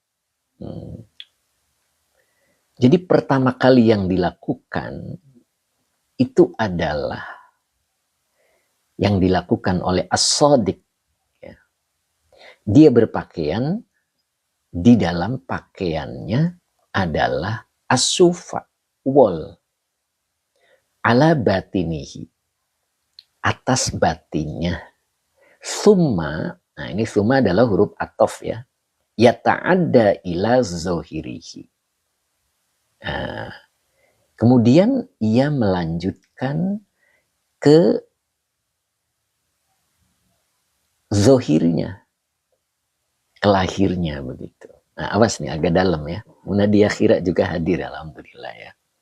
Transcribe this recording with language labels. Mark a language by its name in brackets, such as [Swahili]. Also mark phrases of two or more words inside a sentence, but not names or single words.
[Indonesian] Jadi pertama kali yang dilakukan itu adalah yang dilakukan oleh as-sadiq. Ya. Dia berpakaian, di dalam pakaiannya adalah as-sufa, wol, [Arabic] ala batinihi, [Indonesian] atas batinnya. Thumma, nah ini thumma adalah huruf atof ya, [Arabic] yata'adda ila zohirihi. [Indonesian] Nah, kemudian ia melanjutkan ke zohirnya, ke lahirnya begitu. Nah, awas nih agak dalam ya. Munadia Khira juga hadir, alhamdulillah ya.